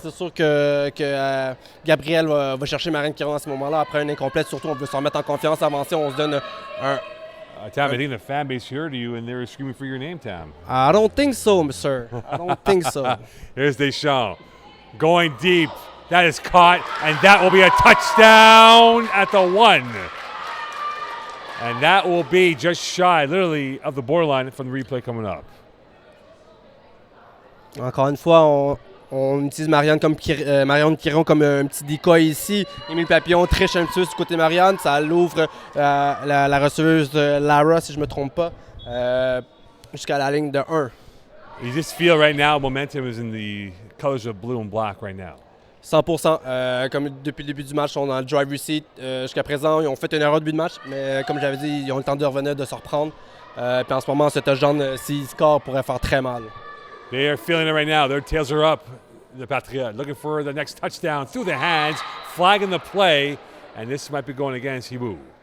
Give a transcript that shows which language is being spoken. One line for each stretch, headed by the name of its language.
French: C'est sûr que Gabriel va chercher Marianne Quirion à ce moment-là. Après une incomplète, surtout, on veut se remettre en confiance, avancer. On se donne un...
English: Tam, I think the fan base heard you and they were screaming for your name, Tam. I don't think so, sir. I don't think so. Here's Deschamps going deep. That is caught, and that will be a touchdown at the 1. And that will be just shy, literally, of the borderline from the replay coming up.
French: Encore une fois, on utilise Marianne Quirion comme un petit decoy ici. Émile Papillon triche un petit peu du côté Marianne. Ça l'ouvre la receveuse de Lara, si je ne me trompe pas, jusqu'à la ligne de 1.
English: You just feel right now momentum is in the colors of blue and black right now. 100%.
French: Comme depuis le début du match, on est dans le driver's seat. Jusqu'à présent, ils ont fait une erreur de début de match, mais comme j'avais dit, ils ont le temps de revenir, de se reprendre. Puis en ce moment, ce touchdown, s'ils scorent, pourrait faire très mal.
English: They are feeling it right now. Their tails are up. The Patriots looking for the next touchdown through the hands, flagging the play, and this might be going against Hiboux.